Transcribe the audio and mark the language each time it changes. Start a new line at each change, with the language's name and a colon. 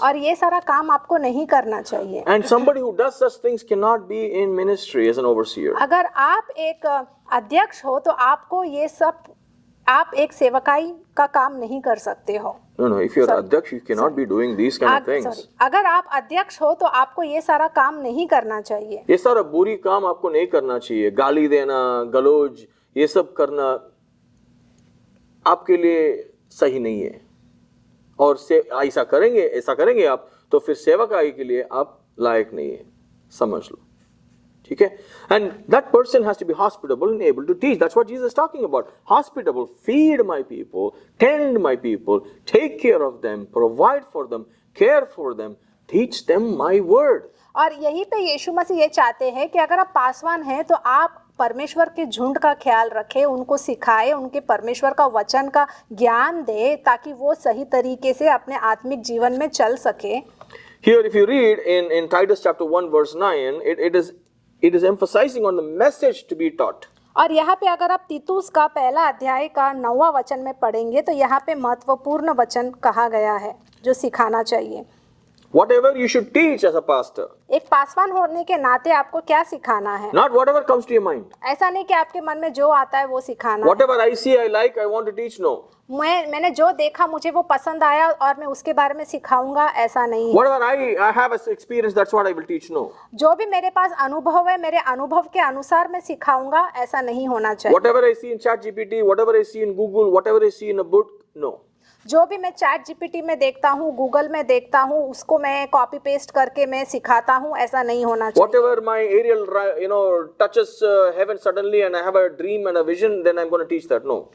Hindi: और ये सारा काम आपको नहीं करना चाहिए।
English: And somebody who does such things cannot be in ministry as an overseer.
Hindi: अगर आप एक अध्यक्ष हो तो आपको ये सब, आप एक सेवकाई का काम नहीं कर सकते हो।
English: No, if you're adhyaksh, you cannot be doing these kind of things.
Hindi: अगर आप अध्यक्ष हो तो आपको ये सारा काम नहीं करना चाहिए। ये सारा बुरी काम आपको नहीं करना चाहिए। गाली देना, गलौज, ये सब करना आपके लिए सही नहीं है। और ऐसा करेंगे आप तो फिर सेवकाई के लिए आप लायक नहीं है, समझ लो, ठीक है।
English: And that person has to be hospitable and able to teach. That's what Jesus is talking about. Hospitable, feed my people, tend my people, take care of them, provide for them, care for them, teach them my word.
Hindi: और यहीं पे यीशु मसीह ये चाहते हैं कि अगर आप पासवान हैं तो आप परमेश्वर के झुंड का ख्याल रखें, उनको सिखाएं, उनके परमेश्वर का वचन का ज्ञान दे ताकि वो सही तरीके से अपने आत्मिक जीवन में चल सके।
English: Here if you read in Titus chapter 1 verse 9, it is emphasizing on the message to be taught.
Hindi: और यहाँ पे अगर आप तीतुस का पहला अध्याय का 9वां वचन में पढ़ेंगे तो यहाँ पे महत्वपूर्ण वचन कहा गया है जो सिखाना चाहिए।
English: Whatever you should teach as a pastor.
Hindi: एक पासवान होने के नाते आपको क्या सिखाना है?
English: Not whatever comes to your mind.
Hindi: ऐसा नहीं कि आपके मन में जो आता है वो सिखाना है।
English: Whatever I see, I like, I want to teach. No.
Hindi: मैंने जो देखा मुझे वो पसंद आया और मैं उसके बारे में सिखाऊंगा, ऐसा नहीं है।
English: Whatever I have as experience, that's what I will teach. No.
Hindi: जो भी मेरे पास अनुभव है, मेरे अनुभव के अनुसार मैं सिखाऊंगा, ऐसा नहीं होना चाहिए।
English: Whatever I see in ChatGPT, whatever I see in Google, whatever I see in a book, no.
Hindi: जो भी मैं चैट जीपीटी में देखता हूँ, गूगल में देखता हूँ, उसको मैं कॉपी पेस्ट करके मैं सिखाता हूँ, ऐसा नहीं होना चाहिए।
English: Whatever my aerial, touches heaven suddenly and I have a dream and a vision, then I'm going to teach that. No.